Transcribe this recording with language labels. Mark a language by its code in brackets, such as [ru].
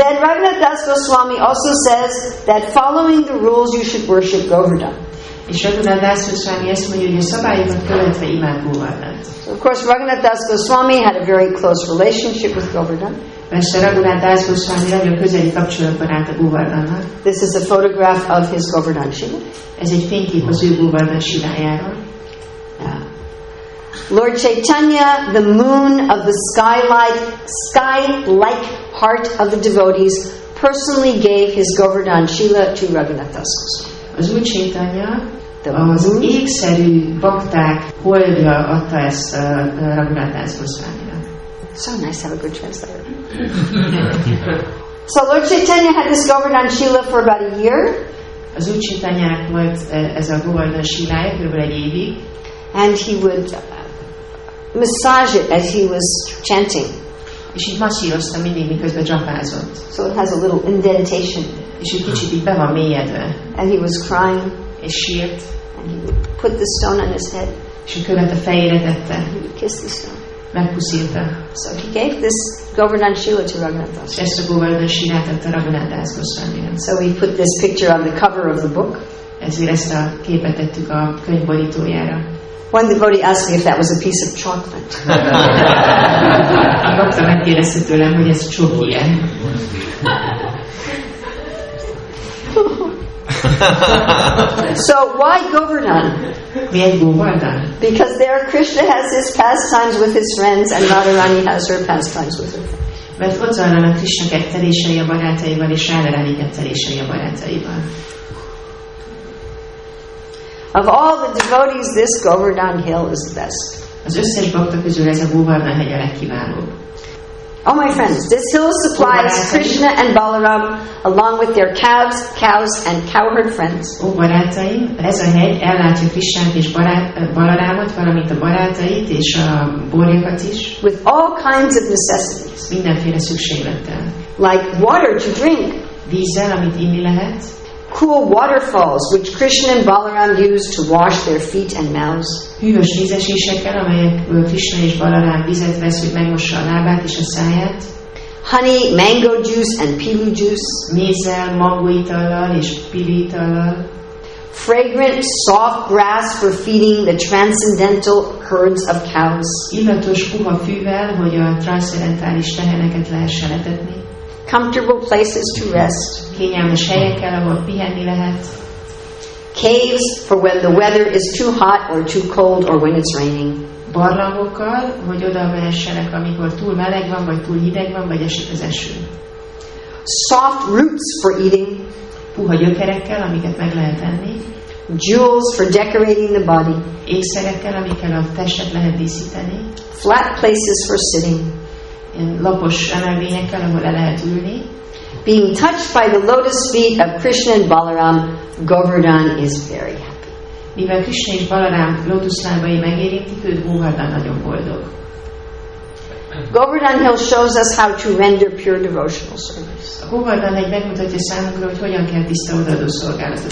[en] Then Raghunath Das Goswami also says that following the rules you should worship Govardhan. [hu] És Raghunath Das Goswami ezt mondja, hogy a szabályokat követve imád Govardhant. [en] So of course, Raghunath Das Goswami had a very close relationship with Govardhan. [hu] Persze Raghunath Das Goswami nagyon közeli kapcsolatban állt a Govardhannal. [en] This is a photograph of his Govardhan Shiva. [hu] Ez egy fénykép az ő Govardhan Shivájáról. [en] Lord Chaitanya, the moon of the sky-like heart of the devotees, personally gave his Govardhan Shila to Raghunath Das Goswami. [hu] Az Úr Chaitanya az égszerű bakták holdja adta ezt a Raghunath Das Goswamira. [en] So nice to have a good translator. So Lord Chaitanya had this Govardhan Shila for about a year. [hu] Az Úr Chaitanyának volt ez a Govardhan Shilája kb. Egy évig. [en] And he would massage it as he was chanting. [hu] És így masszírozta mindig, miközben dzsapázott. [en] So it has a little indentation. [hu] És egy kicsit így be van mélyedve. [en] And he was crying. [hu] És sírt. [en] And he would put the stone on his head. [hu] És a követ a fejére tette. [en] And he would kiss the stone. [hu] Megpuszílta. [en] So he gave this Govardhan Shila to Raghunath Das. [hu] És ezt a Govardhan Shilát adta Raghunath Das Goswamira. [en] So we put this picture on the cover of the book. [hu] Ezért ezt a képet tettük a könyv borítójára. [en] One devotee asked me if that was a piece of chocolate. [hu] A bakta megkérdezte tőlem, hogy ez csoki-e. [en] So why Govardhan? [hu] Miért Govardhan? [en] Because there Krishna has his pastimes with his friends and Radharani has her pastimes with her friends. [hu] Mert ott zajlanak Krishna kettelései a barátaival, és Radharani kettelései a barátaival. [en] Of all the devotees, this Govardhan hill is the best. [hu] Az összes bakta közül ez a Govardhan hegy a legkiválóbb. [en] Oh, my friends, this hill supplies Krishna and Balaram along with their calves, cows, and cowherd friends. [hu] Ó, barátaim, ez a hegy ellátja Krishnát és Balarámot, valamint a barátait és a borjakat is. [en] With all kinds of necessities. [hu] Mindenféle szükséglettel. [en] Like water to drink. [hu] Vízzel, amit inni lehet. [en] Cool waterfalls, which Krishna and Balaram used to wash their feet and mouths. [hu] Hűvös vízesésekkel, amelyekből Krishna és Balarám vizet vesz, hogy megmossa a lábát és a száját. [en] Honey, mango juice and pilu juice. [hu] Mézzel, mangóitallal és piliitallal. [en] Fragrant, soft grass for feeding the transcendental herds of cows. [hu] Illatos puha fűvel, hogy a transzcendentális teheneket lehessen etetni. [en] Comfortable places to rest. [hu] Kényelmes helyekkel, ahol pihenni lehet. [en] Caves for when the weather is too hot or too cold or when it's raining. [hu] Barlangokkal, hogy oda mehessenek, amikor túl meleg van, vagy túl hideg van, vagy esik az eső. [en] soft roots for eating, [hu] puha gyökerekkel, amiket meg lehet enni, [en] jewels for decorating the body, [hu] ékszerekkel, amikkel a testet lehet díszíteni, [en] flat places for sitting, [hu] ilyen lapos emelvényekkel, ahol le lehet ülni. [en] Being touched by the lotus feet of Krishna and Balaram, Govardhan is very happy. [hu] Mivel Krishna és Balaram lótuszlábai megérintik őt, Govardhan nagyon boldog. [en] Govardhan Hill shows us how to render pure devotional service. [hu] A Govardhan egy megmutatja számunkra, hogy hogyan kell tiszta odaadó szolgálatot